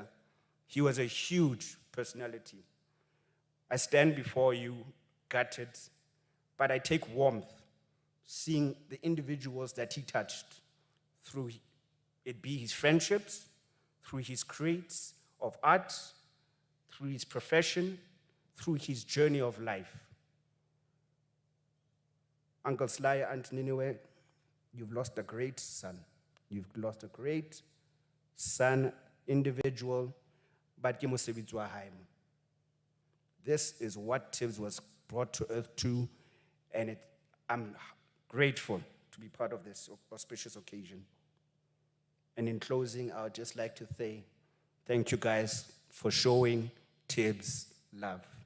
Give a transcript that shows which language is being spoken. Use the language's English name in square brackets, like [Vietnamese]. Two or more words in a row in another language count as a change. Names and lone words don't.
[English] He was a huge personality. I stand before you gutted, but I take warmth seeing the individuals that he touched through it be his friendships, through his creates of art, through his profession, through his journey of life. Uncle Sly and Niniwe, you've lost a great son. You've lost a great son, individual, but [Southern Sotho] ke mosebetsi wa hae mo. [English] This is what Tibz was brought to earth to, and I'm grateful to be part of this auspicious occasion. And in closing, I would just like to say thank you guys for showing Tibz love.